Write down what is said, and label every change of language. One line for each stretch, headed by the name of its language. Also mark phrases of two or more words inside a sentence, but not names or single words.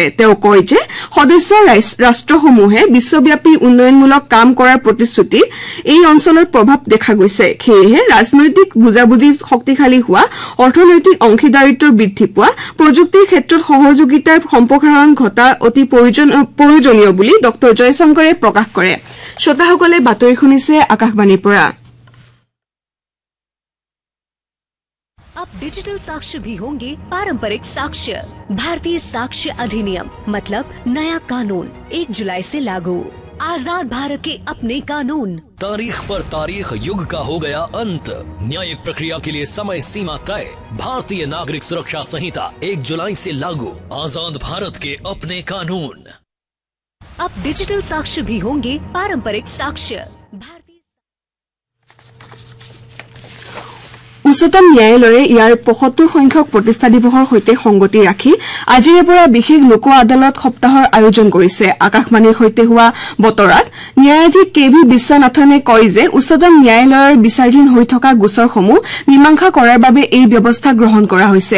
Assamese: তেওঁ কয় যে সদস্য ৰাষ্ট্ৰসমূহে বিশ্বব্যাপী উন্নয়নমূলক কাম কৰাৰ প্ৰতিশ্ৰুতি এই অঞ্চলত প্ৰভাৱ দেখা গৈছে। সেয়েহে ৰাজনৈতিক বুজাবুজি শক্তিশালী হোৱা, অৰ্থনৈতিক অংশীদাৰিত্বৰ বৃদ্ধি পোৱা, প্ৰযুক্তিৰ ক্ষেত্ৰত সহযোগিতাৰ সম্প্ৰসাৰণ ঘটা অতি প্ৰয়োজনীয় বুলি ডক্টৰ জয়শংকৰে প্ৰকাশ কৰে। শ্ৰোতাসকলে বাতৰি শুনিছে আকাশবাণীৰ পৰা।
Hindi: अब डिजिटल साक्ष्य भी होंगे पारंपरिक साक्ष्य। भारतीय साक्ष्य अधिनियम मतलब नया कानून 1 जुलाई से लागू। आजाद भारत के अपने कानून। तारीख पर तारीख, युग का हो गया अंत। न्यायिक प्रक्रिया के लिए समय सीमा तय। भारतीय नागरिक सुरक्षा संहिता 1 जुलाई से लागू। आजाद भारत के अपने कानून। अब डिजिटल साक्ष्य भी होंगे पारंपरिक साक्ष्य।
Assamese: উচ্চতম ন্যায়ালয়ে ইয়াৰ ৭৫ সংখ্যক প্ৰতিষ্ঠা দিৱসৰ সৈতে সংগতি ৰাখি আজিৰে পৰা বিশেষ লোক আদালত সপ্তাহৰ আয়োজন কৰিছে। আকাশবাণীৰ সৈতে হোৱা বতৰাত ন্যায়াধীশ কে ভি বিশ্বনাথনে কয় যে উচ্চতম ন্যায়ালয়ৰ বিচাৰাধীন হৈ থকা গোচৰসমূহ মীমাংসা কৰাৰ বাবে এই ব্যৱস্থা গ্ৰহণ কৰা হৈছে।